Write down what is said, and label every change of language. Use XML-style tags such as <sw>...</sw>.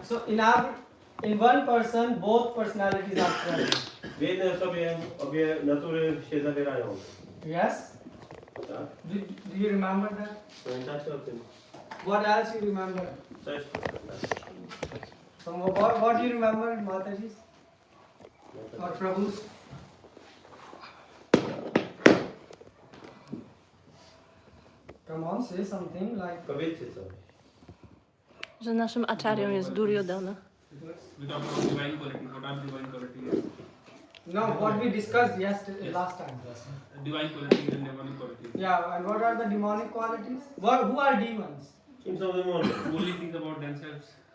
<en>So in one person, both personalities are present.</en> <pl>W jednej osobie obie natury się zawierają.</pl> <en>Yes?</en> <pl>Tak?</pl> <en>Do you remember that?</en> <pl>Pamiętacie o tym?</pl> <en>What else you remember?</en> <pl>Co jeszcze?</pl> <en>So what do you remember, Mataji's? Or Prabhu's? Come on, say something like...</en> <pl>Powiedzcie coś. Że naszym aczarią jest Duryodhana.</pl> <en>We talk about divine quality. What are divine qualities? No, what we discussed last time. Divine qualities and demonic qualities. Yeah, and what are the demonic qualities? Who are demons?</en> <pl>Kim są demony?</pl> <en>Only think about themselves.</en>